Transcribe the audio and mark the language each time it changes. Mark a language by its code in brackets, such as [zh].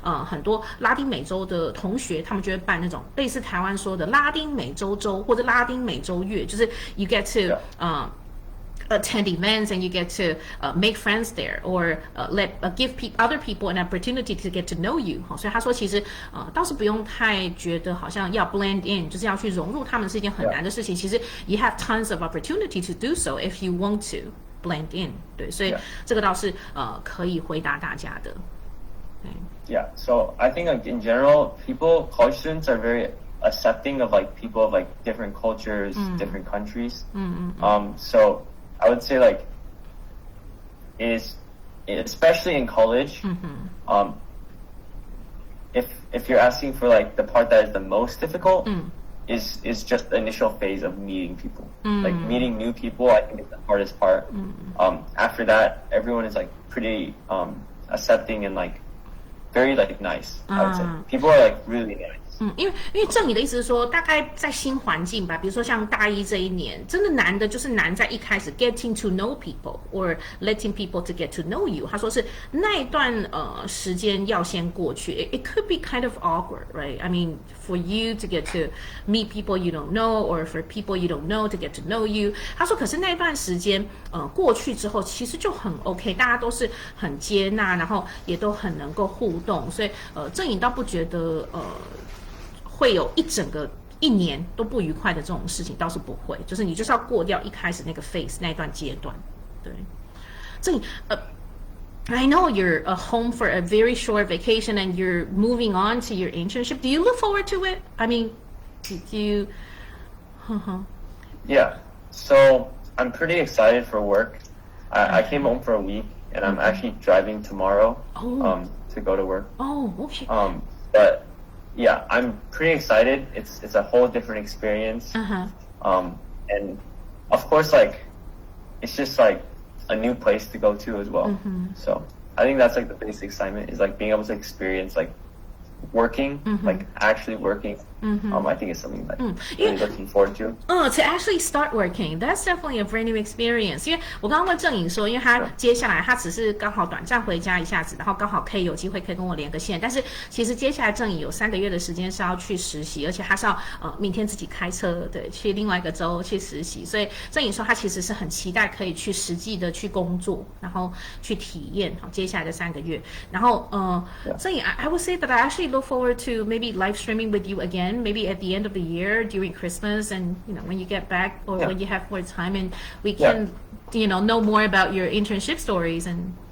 [zh] 很多拉丁美洲的同学，他们就会办那种类似台湾说的拉丁美洲周或者拉丁美洲月，就是 [en] you get to attend events and you get to make friends there or give other people an opportunity to get to know you。 [zh] 所以他说其实倒是不用太觉得好像要 [en] blend in， [zh] 就是要去融入他们是一件很难的事情。 [en] 其实 you have tons of opportunity to do so if you want to blend in。 [zh] 对，所以这个倒是可以回答大家的。 [en] Yeah, so I think like in general, college students are very accepting of like people of like different cultures, different countries. So I would say like especially in college, if you're asking for like the part that is the most difficult, is just the initial phase of meeting people. Like meeting new people, I think is the hardest part. After that, everyone is like pretty accepting and like very like nice. I would say people are like really nice. [zh] 因为郑宇的意思是说，大概在新环境吧，比如说像大一这一年，真的难的就是难在一开始 [en] getting to know people or letting people to get to know you。 [zh] 他说是那一段时间要先过去 [en] ，it could be kind of awkward, right? I mean, for you to get to meet people you don't know, or for people you don't know to get to know you。 [zh] 他说，可是那段时间过去之后，其实就很 OK， 大家都是很接纳，然后也都很能够互动，所以郑颖倒不觉得会有一整个一年都不愉快的这种事情，倒是不会，就是你就是要过掉一开始那个 phase 那一段阶段。对，这里 [en] I know you're home for a very short vacation and you're moving on to your internship. Do you look forward to it? I mean, do you? Yeah. So I'm pretty excited for work. I came home for a week, and I'm actually driving tomorrow to go to work. Oh, okay. But yeah, I'm pretty excited. It's a whole different experience. And of course, like, it's just like a new place to go to as well. So I think that's like the biggest excitement is like being able to experience like working, like actually working. I think it's something that I'm really looking forward to. To actually start working, that's definitely a brand new experience. [zh] 因为我刚刚问郑颖说，因为他接下来他只是刚好短暂回家一下子，然后刚好可以有机会可以跟我连个线。但是其实接下来郑颖有3个月的时间是要去实习，而且他是要明天自己开车对去另外一个州去实习。所以郑颖说他其实是很期待可以去实际的去工作，然后去体验接下来的3个月。 [en] 然后郑颖 I would say that I actually look forward to maybe live streaming with you again. Maybe at the end of the year during Christmas and when you get back or when you have more time and we can know more about your internship stories and